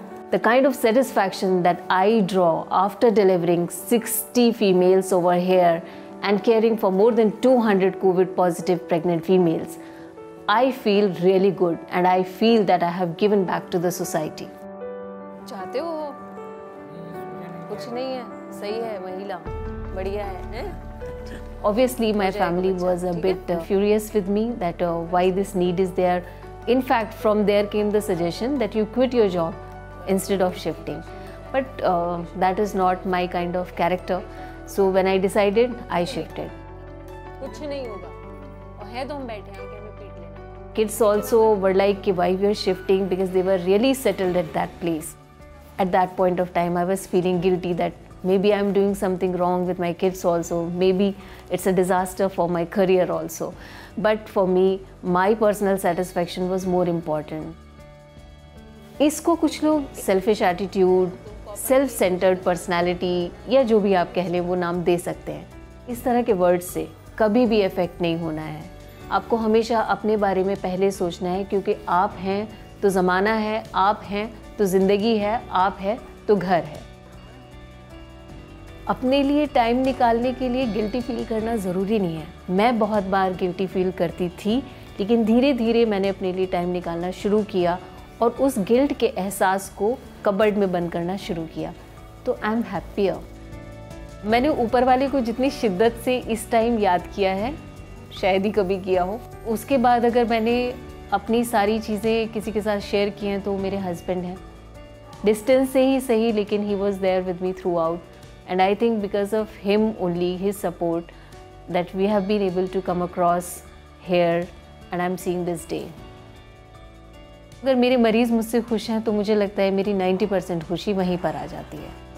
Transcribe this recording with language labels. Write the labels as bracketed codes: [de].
[en] The kind of satisfaction that I draw after delivering 60 females over here and caring for more than 200 COVID positive pregnant females, I feel really good and I feel that I have given back to the society. [hi] चाहते हो? कुछ नहीं है, सही है, महिला, बढ़िया है? [en] Obviously, my family was a bit furious with me that why this need is there. In fact, from there came the suggestion that you quit your job instead of shifting. But that is not my kind of character. So when I decided, I shifted. [hi] कुछ नहीं होगा, और है तो हम बैठे हैं, क्या मैं पीट लेना. [en] Kids also were like, why we are shifting, because they were really settled at that place. At that point of time, I was feeling guilty that maybe I'm doing something wrong with my kids also. Maybe it's a disaster for my career also. But for me, my personal satisfaction was more important. [hi] इसको कुछ लोग [en] selfish attitude, self-centered personality [hi] या जो भी आप कह लें वो नाम दे सकते हैं. इस तरह के वर्ड से कभी भी इफेक्ट नहीं होना है. आपको हमेशा अपने बारे में पहले सोचना है, क्योंकि आप हैं तो ज़माना है, आप हैं तो ज़िंदगी है, आप हैं तो घर है. अपने लिए टाइम निकालने के लिए गिल्टी फील करना ज़रूरी नहीं है. मैं बहुत बार गिल्टी फील करती थी, लेकिन धीरे धीरे मैंने अपने लिए टाइम निकालना शुरू किया और उस गिल्ट के एहसास को कबर्ड में बंद करना शुरू किया. तो [en] I am happier. [hi] मैंने ऊपर वाले को जितनी शिद्दत से इस टाइम याद किया है, शायद ही कभी किया हो. उसके बाद अगर मैंने अपनी सारी चीज़ें किसी के साथ शेयर की हैं तो मेरे हस्बैंड हैं. डिस्टेंस से ही सही, लेकिन [en] He was there with me throughout. And I think because of him only, his support, that we have been able to come across here and I'm seeing this day. [hi] अगर मेरे मरीज़ मुझसे खुश हैं तो मुझे लगता है मेरी 90% खुशी वहीं पर आ जाती है.